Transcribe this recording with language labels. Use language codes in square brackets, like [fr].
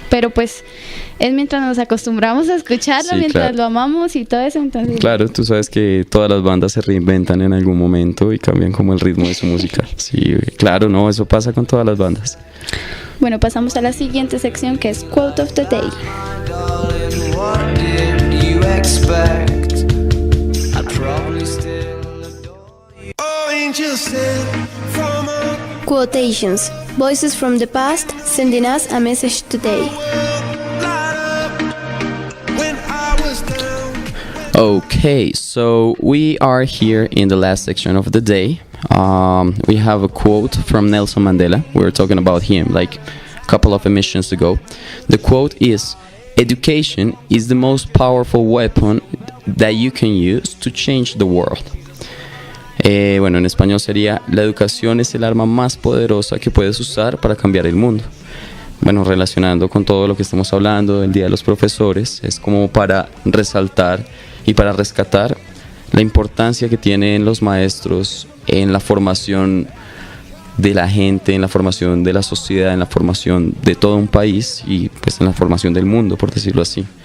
[es] Pero pues es mientras nos acostumbramos a escucharlo, Sí, mientras claro. lo amamos y todo eso, entonces... Claro, tú sabes que todas las bandas se reinventan en algún momento y cambian como el ritmo de su música. Sí, claro, no, eso pasa con todas las bandas. Bueno, pasamos a la siguiente sección, que es [en] Quote of the Day. Darling, what did you expect? I'd probably still adore you. Oh, angel sent from a Quotations. Voices from the past sending us a message today. light up when I was down. Okay, so we are here in the last section of the day. We have a quote from Nelson Mandela. We were talking about him like a couple of emissions ago. The quote is, "Education is the most powerful weapon that you can use to change the world." [es] Bueno, en español sería, la educación es el arma más poderosa que puedes usar para cambiar el mundo. Bueno, relacionando con todo lo que estamos hablando del Día de los Profesores, es como para resaltar y para rescatar la importancia que tienen los maestros en la formación de la gente, en la formación de la sociedad, en la formación de todo un país y pues en la formación del mundo, por decirlo así.